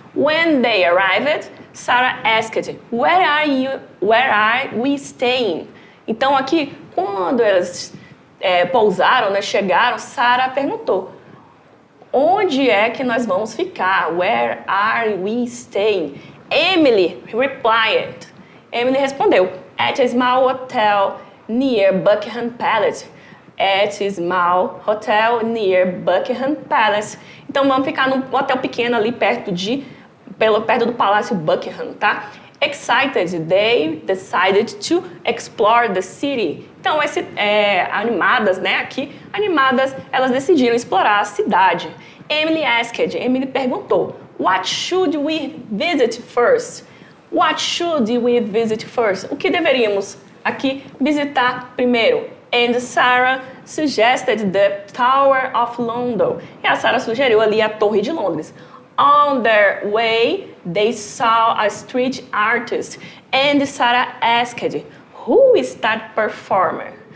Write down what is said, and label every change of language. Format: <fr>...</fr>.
<en>When they arrived, Sarah asked, where are we staying?</en> <pt>Então, aqui, quando elas pousaram, né, chegaram, Sarah perguntou, onde é que nós vamos ficar?</pt> <en>Where are we staying? Emily replied.</en> <pt>Emily respondeu,</pt> <en>at a small hotel near Buckingham Palace. At a small hotel near Buckingham Palace.</en> <pt>Então, vamos ficar num hotel pequeno ali perto do Palácio Buckingham, tá?</pt> <en>Excited, they decided to explore the city.</en> <pt>Então, animadas, né? Aqui, animadas, elas decidiram explorar a cidade. Emily perguntou,</pt> <en>what should we visit first? What should we visit first?</en> <pt>O que deveríamos aqui visitar primeiro?</pt> <en>And Sarah suggested the Tower of London.</en> <pt>E a Sarah sugeriu ali a Torre de Londres.</pt> <en>On their way, they saw a street artist. And Sarah asked, who is that performer?</en>